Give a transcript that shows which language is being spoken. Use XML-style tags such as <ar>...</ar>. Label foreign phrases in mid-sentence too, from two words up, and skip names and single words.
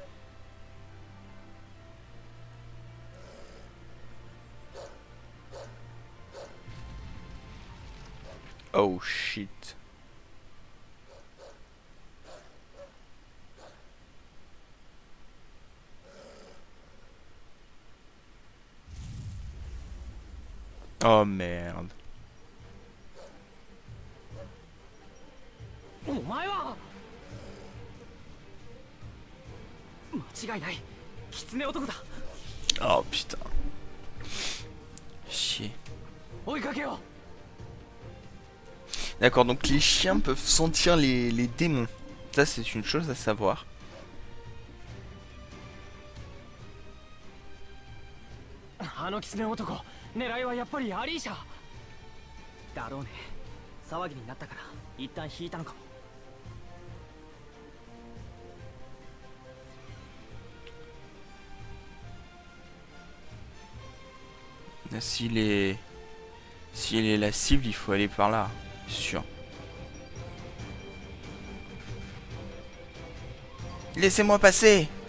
<en>Oh shit.</en> <fr>Oh merde.</fr> <ja>お前は間違いない狐男だ</ja> <fr>Oh putain. Chier.</fr> <ja>追いかけよ</ja> <fr>D'accord, donc les chiens peuvent sentir les démons. Ça, c'est une chose à savoir.</fr> <ja>あの狐男狙いはやっぱりアリーシャだろうね騒ぎになったから一旦引いたのかも</ja> <fr>S'il est la cible, il faut aller par là, sûr. Laissez-moi passer.</fr>